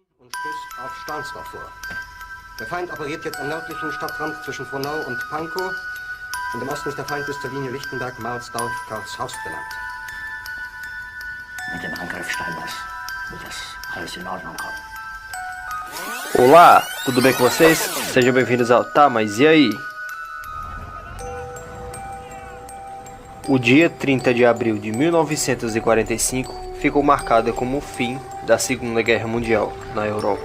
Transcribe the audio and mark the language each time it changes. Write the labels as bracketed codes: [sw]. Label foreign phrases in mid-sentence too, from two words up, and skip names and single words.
[de] und stößt auf Stahnsdorf vor. Der Feind operiert jetzt am nördlichen Stadtrand zwischen Frohnau und Pankow und im Osten ist der Feind bis zur Linie Lichtenberg-Marsdorf-Karlshaus benannt. Mit dem Angriff Steiners wird das alles in Ordnung kommen. [pt] Olá, tudo bem com vocês? Sejam bem-vindos ao Tá, mas e aí? O dia 30 de abril de 1945 ficou marcado como o fim da Segunda Guerra Mundial na Europa.